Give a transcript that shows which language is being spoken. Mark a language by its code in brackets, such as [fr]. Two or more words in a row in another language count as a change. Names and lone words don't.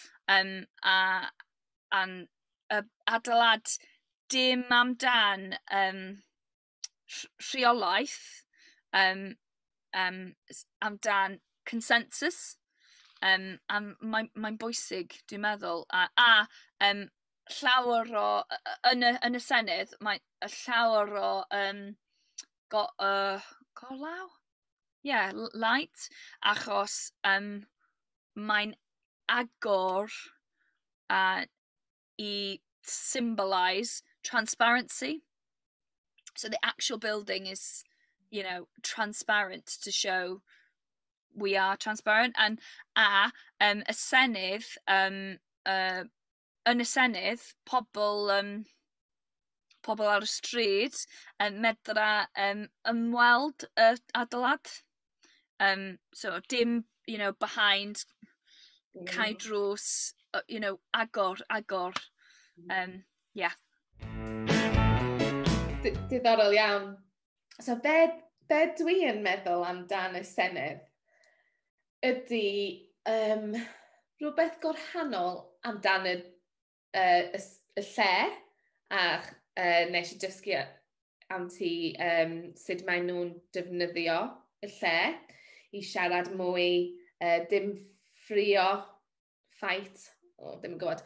[cy] a'n adeilad dim amdan rheolaeth, amdan consensus, a mae'n bwysig, dwi'n meddwl, a llawer o, yn y Senedd, mae llawer o golaw? [en] Yeah, light, [cy] achos mae'n agor i [en] symbolise transparency. So the actual building is, you know, transparent to show we are transparent. [cy] And y Senedd, yn y Senedd, pobl ar y stryd medra ymweld y adeilad. So dim, [en] you know, behind, [cy] cae drws, [en] you know, [cy] agor. Yeah. Diddorol iawn. So be dwi yn meddwl amdan y Senedd ydy rhywbeth gorhannol amdan y lle, a nes i dysgu am ti sut maen nhw'n defnyddio y lle i siarad mwy, dim ffrio fight, ddim yn gwybod.